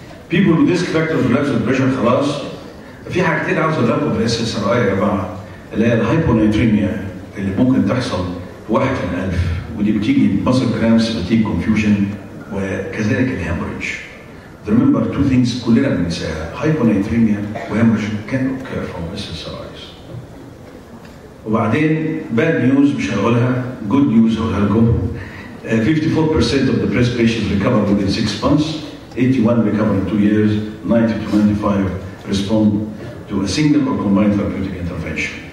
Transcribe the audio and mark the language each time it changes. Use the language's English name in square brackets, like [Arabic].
[English] People with risk factors relapse depression خلاص. [Arabic] في حاجتين عاوز اقول لكم في SSRI يا جماعه، اللي هي الهايبونيتريميا اللي ممكن تحصل في 1 في ال1000، ودي بتيجي muscle cramps، بتيجي confusion، وكذلك الهemorrhage. [English] Remember 2 things كلنا بننساها، hyponatremia وhemorrhage can occur from SSRIs. [Arabic] وبعدين bad news مش هقولها، good news هقولها لكم. [English] 54% of depressed patients recover within 6 months، 81 recover in 2 years، 90 to 95 respond to a single or combined therapeutic intervention.